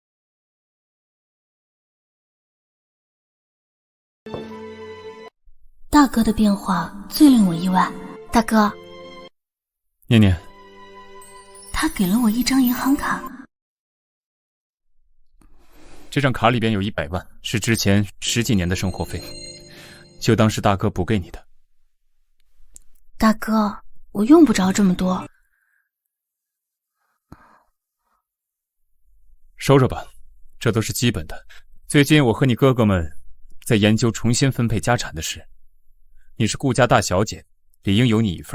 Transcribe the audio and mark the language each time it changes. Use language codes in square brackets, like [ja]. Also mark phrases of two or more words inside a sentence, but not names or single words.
[zh] 大哥的變化最令我意外。大哥，念念，他給了我一張銀行卡。這張卡裡邊有100萬，是之前10幾年的生活費，就當是大哥補給你的。大哥，我用不着這麼多。收着吧，這都是基本的。最近我和你哥哥們在研究重新分配家產的事，你是顧家大小姐，理應有你一份。